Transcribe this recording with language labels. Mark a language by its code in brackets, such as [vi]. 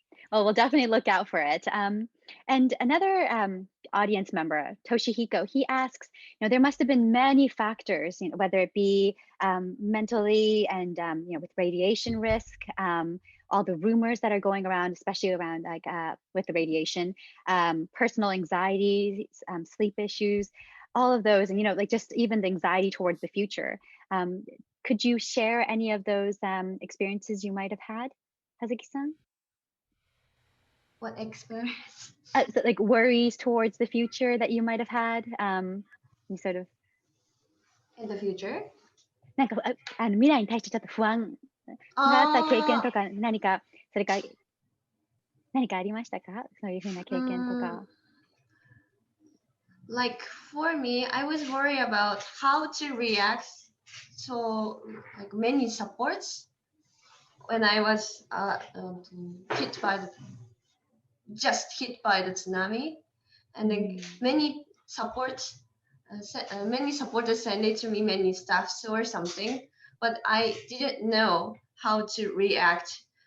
[en] Well, we'll definitely look out for it. And another audience member, Toshihiko, he asks, there must have been many factors, whether it be mentally and, with radiation risk, all the rumors that are going around, especially around like with the radiation, personal anxiety, sleep issues, all of those, and, like just even the anxiety towards the future. Could you share any of those experiences you might have had, Hazuki-san? What experience? So like worries towards the future that you might have had, you sort of. In the future? [ja] なんか未来に対してちょっと不安があった経験とか何かありましたか？そういうふうな経験とか。 [en] Like for me, I was worried about how to react to like many supports when I was hit by the tsunami, and then many supporters sent it to me, many staffs or something, but I didn't know how to react